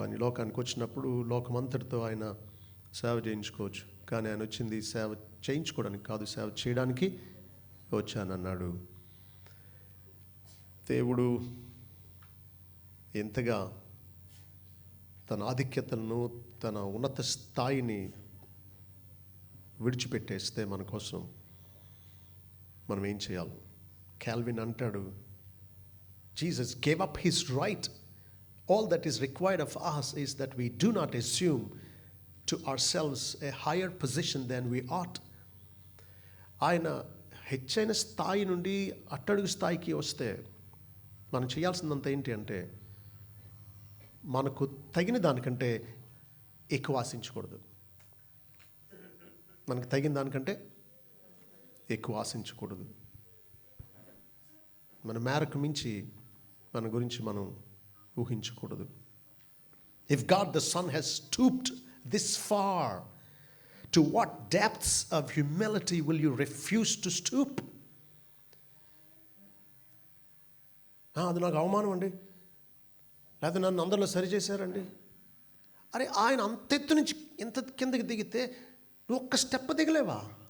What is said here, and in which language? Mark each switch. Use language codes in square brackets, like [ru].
[te] అని లోకానికి వచ్చినప్పుడు లోకమంతటితో ఆయన సేవ చేయించుకోవచ్చు, కానీ ఆయన వచ్చింది సేవ చేయించుకోవడానికి కాదు, సేవ చేయడానికి వచ్చానన్నాడు. దేవుడు ఎంతగా తన ఆధిక్యతలను, తన ఉన్నత స్థాయిని విడిచిపెట్టేస్తే మన కోసం మనం ఏం చేయాలి? కాల్విన్ అంటాడు, Jesus [en] gave up his right. All that is required of us is that we do not assume to ourselves a higher position than we ought. [te] ఆయన హెచ్చైన స్థాయి నుండి అట్టడుగు స్థాయికి వస్తే మనం చేయాల్సిందంత ఏంటి అంటే, మనకు తగిన దానికంటే ఎక్కువ ఆశించకూడదు. మనకు తగిన దానికంటే ఎక్కువ ఆశించకూడదు. మన మేరకు మించి మన గురించి మనం ఊహించకూడదు. [en] If God the Son has stooped this far, to what depths of humility will you refuse to stoop? [te] అది నాకు అవమానం అండి, లేకపోతే నన్ను అందరిలో సరిచేశారండి. అరే, ఆయన అంతెత్తు నుంచి ఇంత కిందకి దిగితే నువ్వు ఒక్క స్టెప్ దిగలేవా?